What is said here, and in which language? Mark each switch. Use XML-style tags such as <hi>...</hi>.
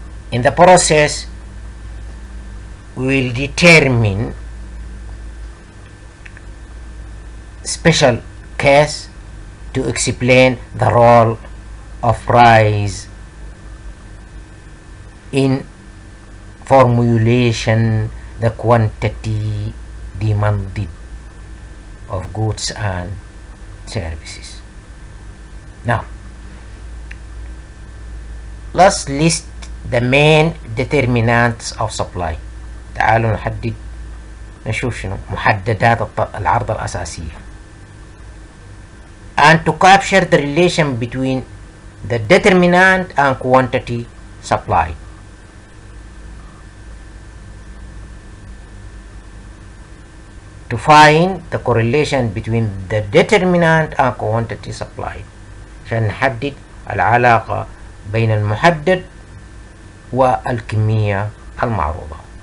<en>In the process, we will determine special case to explain the role of price in formulation the quantity demanded of goods and services. Now, let's list the main determinants of supply.</en> <ar>تعالوا نحدد نشوف شنو محددات العرض الأساسية.</ar> <en>And to capture the relation between the determinant and quantity supplied. To find the correlation between the determinant and quantity supplied</en> <ar>عشان نحدد العلاقة بين المحدد والكمية المعروضة.</ar>